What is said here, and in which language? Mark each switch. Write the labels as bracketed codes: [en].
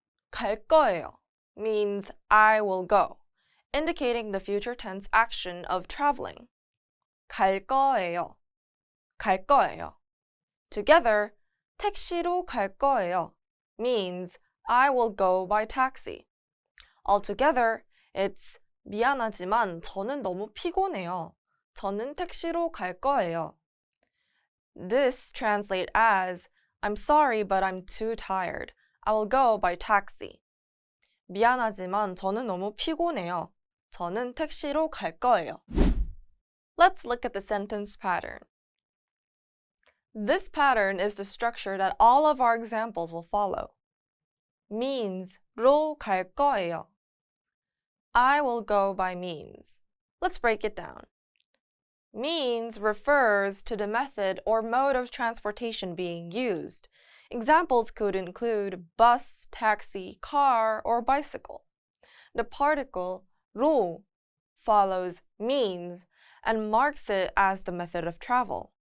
[en] 갈 거예요 means I will go, indicating the future tense action of traveling. [ko] 갈 거예요. [en] Together, [ko] 택시로 갈 거예요 [en] means I will go by taxi. Altogether, it's [ko] 미안하지만 저는 너무 피곤해요. 저는 택시로 갈 거예요. [en] This translates as I'm sorry, but I'm too tired. I will go by taxi. [ko] 미안하지만 저는 너무 피곤해요. 저는 택시로 갈 거예요. [en] Let's look at the sentence pattern. This pattern is the structure that all of our examples will follow. [ko] means로 갈 거예요. [en] I will go by means. Let's break it down. Means refers to the method or mode of transportation being used. Examples could include bus, taxi, car, or bicycle. The particle 로 follows means and marks it as the method of travel.